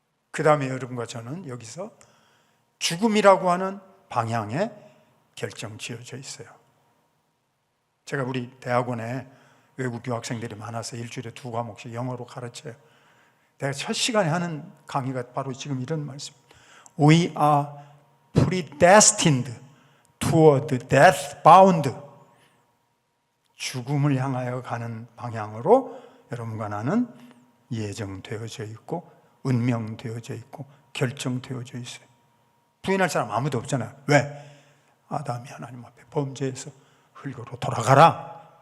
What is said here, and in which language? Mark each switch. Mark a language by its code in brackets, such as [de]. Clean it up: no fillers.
[ko] 그 다음에 여러분과 저는 여기서 죽음이라고 하는 방향에 결정 지어져 있어요. 제가 우리 대학원에 외국 유학생들이 많아서 일주일에 2과목씩 영어로 가르쳐요. 내가 첫 시간에 하는 강의가 바로 지금 이런 말씀입니다. [en] We are predestined toward death bound. [ko] 죽음을 향하여 가는 방향으로 여러분과 나는 예정되어져 있고 운명되어져 있고 결정되어져 있어요. 부인할 사람 아무도 없잖아요. 왜? 아담이 하나님 앞에 범죄해서 흙으로 돌아가라.